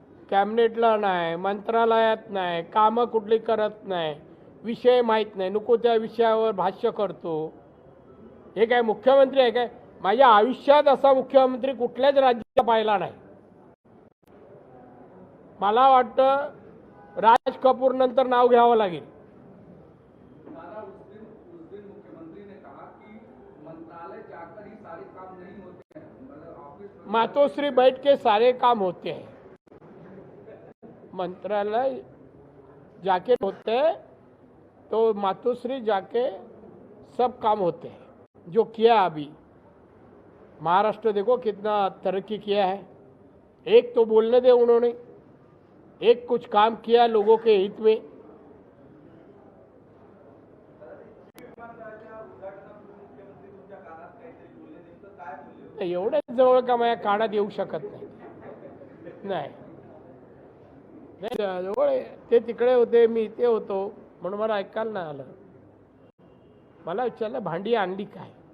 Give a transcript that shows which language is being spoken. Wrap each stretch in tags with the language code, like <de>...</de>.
<mr>कॅबिनेटला नाही, मंत्रालयात नाही, कामं कुठली करत नाही, विषय माहीत नाही, नको त्या विषयावर भाष्य करतो। हे काय मुख्यमंत्री आहे काय? माझ्या आयुष्यात असा मुख्यमंत्री कुठल्याच राज्यात पाहिला नाही। मला वाटतं राज कपूर नंतर नाव घ्यावं लागेल।</mr> <hi>दादा, उस दिन मुख्यमंत्री ने कहा कि मंत्रालय जाकर ही सारे काम नहीं होते हैं, मतलब ऑफिस में मातोश्री बैठ के सारे काम होते हैं। मंत्रालय जाके होते हैं तो मातोश्री जाके सब काम होते हैं। जो किया अभी महाराष्ट्र देखो कितना तरक्की किया है। एक तो बोलने दे, उन्होंने एक कुछ काम किया लोगों के हित में।</hi> <mr>विमानतळाच्या उद्घाटनापूर्वी मुख्यमंत्री तुमच्या कानात काहीतरी बोलले, नेमकं काय बोलले होते? एवढ्याच जवळ का माझ्या कानात येऊ शकत नाही। नाही नाही, जवळ आहे। ते तिकडे होते, मी इथे होतो, म्हणून मला ऐकायला नाही आलं। मला विचारलं भांडी आणली काय?</mr>